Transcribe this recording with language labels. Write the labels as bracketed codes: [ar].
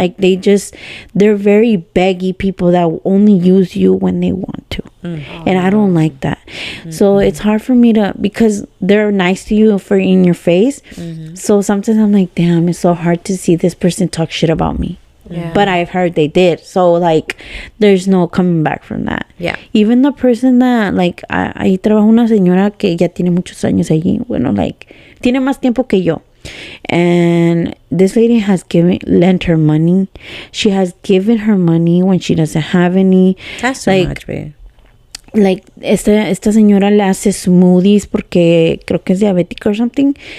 [en] Like they're very baggy people that will only use you when they want to. And I don't like that. So it's hard for me because they're nice to you in your face. So sometimes I'm like, damn, it's so hard to see this person talk shit about me. Yeah. But I've heard they did. So like there's no coming back from that. Yeah. Even the person that like [es] ahí trabaja una señora que ya tiene muchos años allí. Bueno, like tiene más tiempo que yo. [en] And this lady has lent her money. She has given her money when she doesn't have any. That's so much, babe. [es] Like esta señora le hace smoothies porque creo que es diabética [en] or something.